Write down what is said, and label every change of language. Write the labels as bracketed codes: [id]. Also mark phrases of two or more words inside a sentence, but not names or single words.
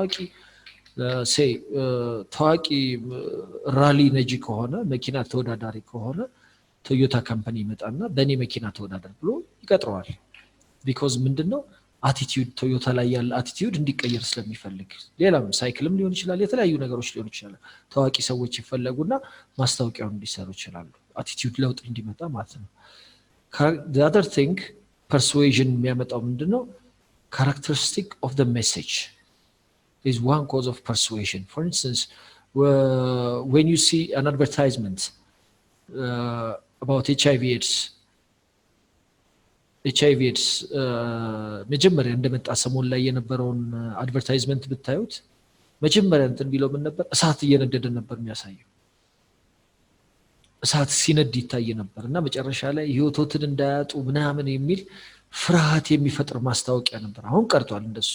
[am] ታዋቂ ራሊ ነጂ ከሆነ መኪና ተወዳዳሪ ከሆነ ቶዮታ ካምፓኒ ይመጣና በእኔ መኪና ተወዳደር ብሎ ይቀጥረዋል። because ምንድነው አቲቲዩድ ቶዮታ ላይ ያለ አቲቲዩድ እንዲቀየር ስለሚፈልግ ሌላም ሳይክልም ሊሆን ይችላል የተለያዩ ነገሮች ሊሆን ይችላል ታዋቂ ሰዎች ይፈለጉና ማስታወቂያውን እንዲሰሩ ይችላሉ አቲቲዩድ ለውጥ እንዲመጣ ማለት ነው [en] the other thing persuasion [am] የሚያመጣው ምንድነው [en] characteristic of the message is one cause of persuasion for instance when you see an advertisement about HIV [am] AIDS መጀመሪያ እንደመጣ ሰሞን ላይ የነበረውን አድቨርታይዝመንት ብታዩት መጀመሪያ እንትን ቢለው ምን ነበር እሳት እየነደደ ነበር የሚያሳየው እሳት ሲነድ ይታይ ነበርና መጨረሻ ላይ ህይወቶትን እንዳያጡ ምናምን የሚል ፍርሃት የሚፈጥር ማስታወቂያ ነበር አሁን ቀርቷል እንደሱ